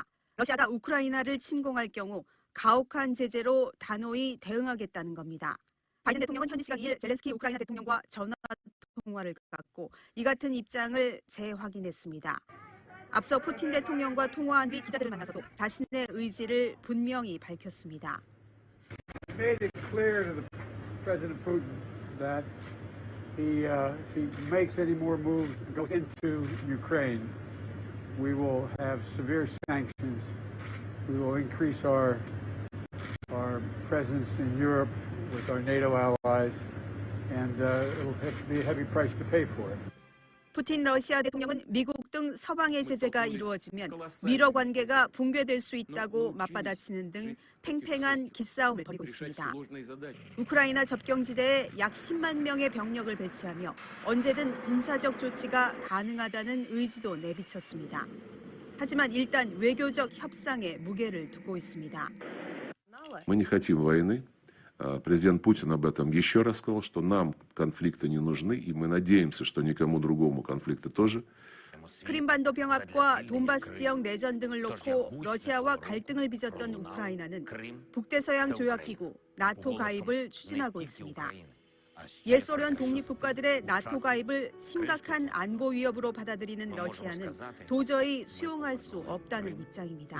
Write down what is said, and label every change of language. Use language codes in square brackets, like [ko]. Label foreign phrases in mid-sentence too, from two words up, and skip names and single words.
[ko] 러시아가 우크라이나를 침공할 경우 가혹한 제재로 단호히 대응하겠다는 겁니다. 바이든 대통령은 현지 시각 2일 젤렌스키 우크라이나 대통령과 전화 통화를 갖고 이 같은 입장을 재확인했습니다. 앞서 푸틴 대통령과 통화한 뒤 기자들을 만나서도 자신의 의지를 분명히 밝혔습니다. [en] Made it clear to President Putin that if he makes any more moves and goes into Ukraine, we will have severe sanctions. We will increase our presence in Europe with our NATO allies, and it will have to be a heavy price to pay for it. [ko] 푸틴 러시아 대통령은 미국 등 서방의 제재가 이루어지면 미러 관계가 붕괴될 수 있다고 맞받아치는 등 팽팽한 기싸움을 벌이고 있습니다. 우크라이나 접경지대에 약 10만 명의 병력을 배치하며 언제든 군사적 조치가 가능하다는 의지도 내비쳤습니다. 하지만 일단 외교적 협상에 무게를 두고 있습니다. [ru] Мы не хотим войны. Президент Путин об этом еще раз сказал, что нам конфликты не нужны, и мы надеемся, что никому другому конфликты тоже. [ko] 크림반도 병합과 돈바스 지역 내전 등을 놓고 러시아와 갈등을 빚었던 우크라이나는 북대서양 조약기구 나토 가입을 추진하고 있습니다. 옛소련 독립국가들의 나토 가입을 심각한 안보 위협으로 받아들이는 러시아는 도저히 수용할 수 없다는 입장입니다.